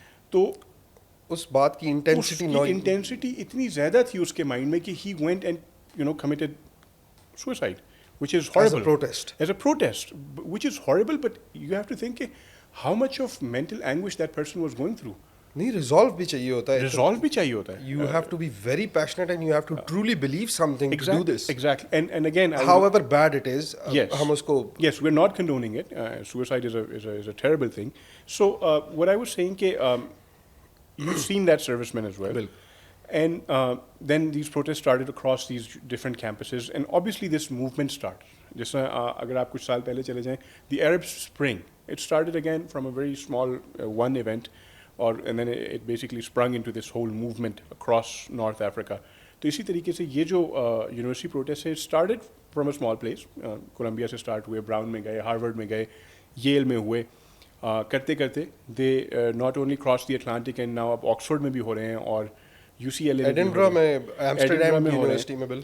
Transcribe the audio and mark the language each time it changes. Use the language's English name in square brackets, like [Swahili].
[Urdu] تو اس بات کی انٹینسٹی اتنی زیادہ تھی اس کے مائنڈ میں کہ [English] he went and, you know, committed suicide, which is horrible. As a protest, which is horrible, but you have to think how much of mental anguish that person was going through. [Urdu] نہیں, resolve بھی چاہیے ہوتا ہے. Resolve بھی چاہیے ہوتا ہے. [English] You have to be very passionate and you have to truly believe something to do this. Exactly. And again, however bad it is, [Urdu] ہم اس کو, [English] yes, we're not condoning it. Suicide is a terrible thing. So what I was saying کہ you've seen that serviceman as well. And then these protests started across these different campuses, and obviously this movement started. [Urdu] جیسا اگر آپ کچھ سال پہلے چلے جائیں, [English] the Arab Spring, it started again from a very small one event, and then it basically sprung into this whole movement across North Africa. [Urdu] تو اسی طریقے سے یہ جو یونیورسٹی پروٹیسٹ ہے, [English] it started from a small place. [Urdu] Colombia سے start ہوئے, brown میں گئے, ہارورڈ میں گئے, ییل میں ہوئے, کرتے کرتے [English] they not only cross the Atlantic and now [Urdu] اب آکسفورڈ میں بھی ہو رہے ہیں, اور UCLA ایڈنبرا میں, ایمسٹرڈیم یونیورسٹی میں,